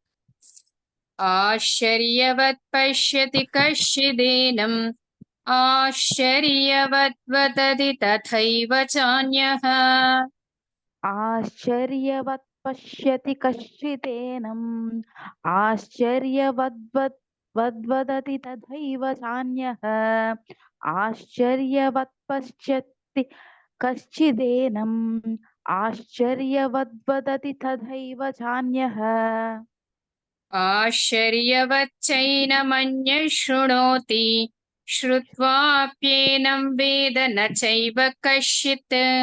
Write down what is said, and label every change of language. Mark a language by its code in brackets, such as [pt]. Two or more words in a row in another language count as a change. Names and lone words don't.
[sa] ఆశ్చర్యవత్ పశ్యతి కశ్చిదేనం ఆశ్చర్యవద్వదతి తథైవ చాన్యః ఆశ్చర్యవత్ పశ్యతి కశ్చిదేనం ఆశ్చర్యవద్వదతి తథైవ చాన్యః ఆశ్చర్యవత్ పశ్యతి कश्चिदेनम् आश्चर्यवद्वदति तथैव चान्यः आश्चर्यवच्चैनमन्यः शृणोति श्रुत्वाप्येनं वेद न चैव कश्चित्